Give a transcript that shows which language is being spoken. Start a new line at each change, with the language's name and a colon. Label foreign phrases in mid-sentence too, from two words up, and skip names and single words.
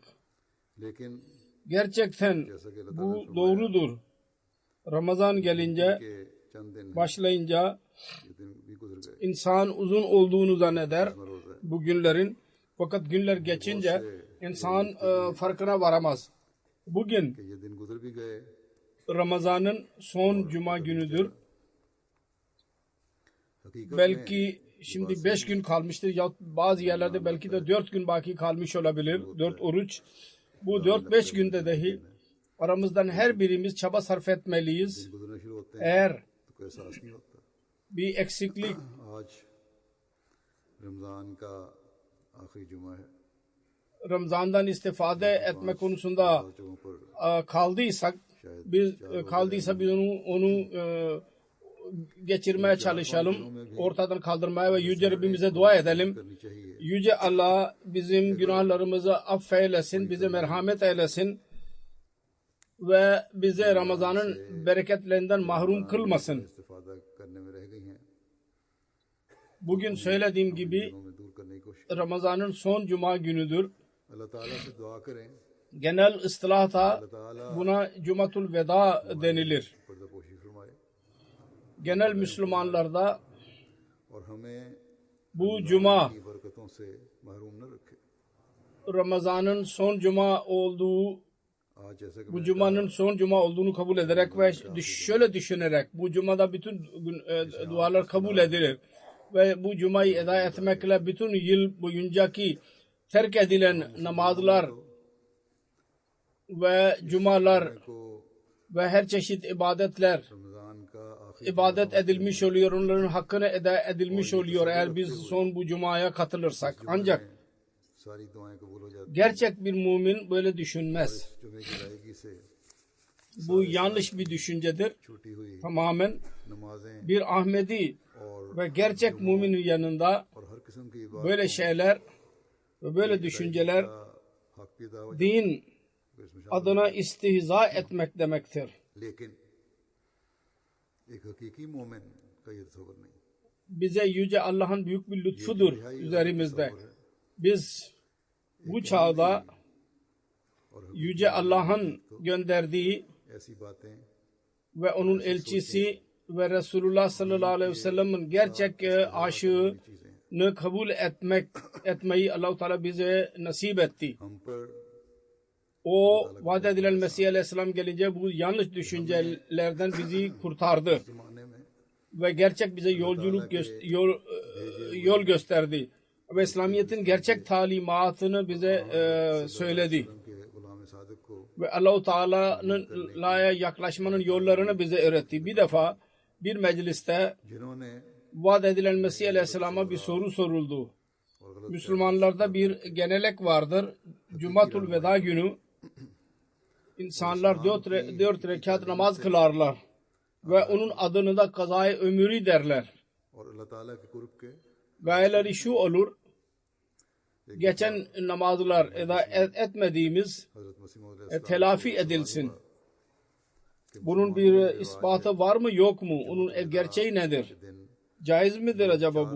Turkish: Gerçekten bu doğrudur. Ramazan gelince, başlayınca insan uzun olduğunu zanneder bu günlerin. Fakat günler geçince insan farkına varamaz. Bugün
Urdu: کہ یہ دن گزر بھی گئے.
Turkish: Ramazan'ın son cuma günüdür.
Urdu: حقیقت میں
Turkish: Belki şimdi 5 gün kalmıştır ya bazı yerlerde belki de 4 gün baki kalmış olabilir. 4 oruç. Bu 4-5 günde dahi aramızdan her birimiz çaba sarf etmeliyiz.
Urdu: دن گزرنا شروع ہوتے ہیں
Turkish: Eğer
Urdu: تو کوئی احساس نہیں ہوتا.
Turkish: bir eksiklik
Urdu: آج رمضان کا آخری جمعہ ہے.
Turkish: Ramazan'dan istifade etme konusunda
Urdu: جگہوں پر
Turkish: kaldıysa biz onu geçirmeye çalışalım. Ortadan kaldırmaya ve Yüce Rabbimize dua edelim.
Urdu: کرنی چاہیے.
Turkish: Yüce Allah bizim günahlarımızı affeylesin, bize merhamet eylesin ve bize Ramazan'ın bereketlerinden mahrum kılmasın.
Urdu: استفادہ کرنے میں رہ گئی ہیں,
Turkish: Bugün söylediğim gibi
Urdu: انہیں دور کرنے کی کوشش.
Turkish: Ramazan'ın son cuma günüdür.
Urdu: اللہ تعالیٰ سے دعا کریں,
Turkish: Genel ıslahta
Urdu: اللہ تعالیٰ
Turkish: buna Cumatul Veda denilir.
Urdu: پردہ پوشی فرمائے
Turkish: Genel Müslümanlarda
Urdu: اور ہمیں
Turkish: bu cuma
Urdu: کی برکتوں سے محروم نہ رکھے.
Turkish: Ramazan'ın son cuma olduğu,
Urdu: آج جیسا کہ
Turkish: bu cumanın son cuma olduğunu kabul ederek ve şöyle düşünerek bu cumada bütün dualar kabul edilir ve bu cumayı eda etmekle bütün yıl boyuncaki terk edilen namazlar ve cumalar
Urdu: को
Turkish: ve her çeşit ibadetler
Urdu: رمضان کا آخری
Turkish: ibadet edilmiş oluyor, onların hakkını eda edilmiş oluyor eğer biz son bu cumaya katılırsak. Ancak
Urdu: ساری دعائیں قبول ہو جاتی
Turkish: gerçek bir mümin böyle düşünmez.
Urdu: ہیں۔ جمعے کی ادائیگی سے
Turkish: Bu yanlış bir düşüncedir.
Urdu: چھوٹی ہوئی
Turkish: Tamamen
Urdu: नमाजें
Turkish: bir Ahmedi ve gerçek müminin yanında
Urdu: اور ہر قسم کی عبادت
Turkish: böyle şeyler ve böyle düşünceler
Urdu: کا حق بھی ادا ہو
Turkish: din
Urdu: جائے، اس میں شامل.
Turkish: adına istihza etmek demektir.
Urdu: لیکن ایک حقیقی مومن کا یہ تصور نہیں.
Turkish: Bize Yüce Allah'ın büyük bir lütfudur üzerimizde. Biz bu çağda
Urdu: और
Turkish: Yüce Allah'ın gönderdiği
Urdu: ایسی باتیں
Turkish: ve onun elçisi ve Resulullah
Arabic: صلى الله عليه وسلم'in
Turkish: gerçek aşığını kabul etmeyi Allah-u Teala bize nasip etti.
Urdu: ہم پر
Turkish: O vaat edilen Mesih aleyhisselam gelince bu yanlış düşüncelerden bizi kurtardı
Urdu: زمانے میں
Turkish: ve gerçek bize yol gösterdi ve İslamiyet'in gerçek talimatını bize söyledi
Urdu: کے غلام صادق کو
Turkish: ve Allah-u Teala'ya yaklaşmanın yollarını bize öğretti. Bir defa bir mecliste
Urdu: जिन्होंने
Turkish: vaat edilen Mesih aleyhisselama bir soru soruldu.
Urdu: اور غلط
Turkish: Müslümanlarda bir genelek vardır. Cumatul Veda günü insanlar dört rekat namaz kılarlar ve onun adını da kazayı ömürü derler.
Urdu: اور اللہ تعالیٰ کے قرب کے
Turkish: Gayeleri şu olur: geçen namazlar eda etmediğimiz
Urdu: حضرت مسیح موعود
Turkish: telafi edilsin. Bunun bir ispatı var mı yok mu? Onun gerçeği nedir?
Urdu: दिन
Turkish: Caiz midir acaba bu?